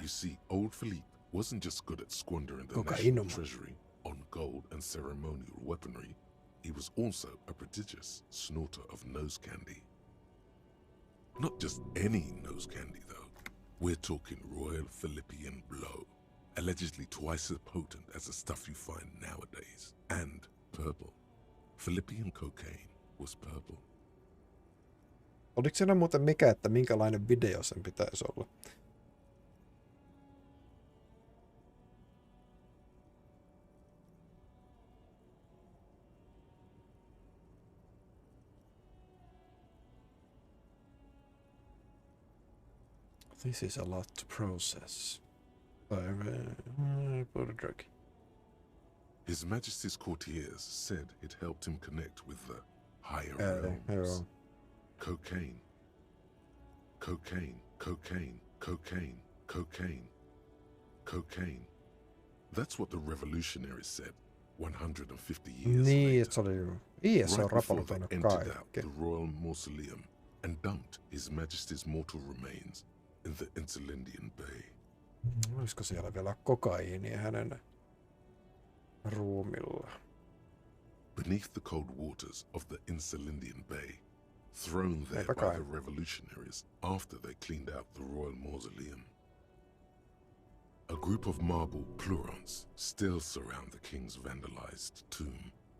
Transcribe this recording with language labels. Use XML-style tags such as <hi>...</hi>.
<en>You see, old Philippe wasn't just good at squandering the national treasury on gold and ceremonial weaponry, he was also a prodigious snorter of nose candy. Not just any nose candy, though. We're talking Royal Philippian Blow, allegedly twice as potent as the stuff you find nowadays, and purple. Philippian cocaine was purple.</en> <fi>Oliko siinä muuten mikä, että minkälainen video sen pitäisi olla?</fi> <en>This is a lot to process. Drug. His Majesty's courtiers said it helped him connect with the higher realms. Cocaine. Cocaine, cocaine, cocaine, cocaine, cocaine. That's what the revolutionaries said 150 years later. Right before they entered out the royal mausoleum and dumped His Majesty's mortal remains in the Insulindian Bay.</en> <fi>Olisiko siellä vielä kokaiinia hänen ruumillaan?</fi> <en>Beneath the cold waters of the Insulindian Bay, thrown there by the revolutionaries after they cleaned out the royal mausoleum. A group of marble pleurons still surround the king's vandalized tomb.</en>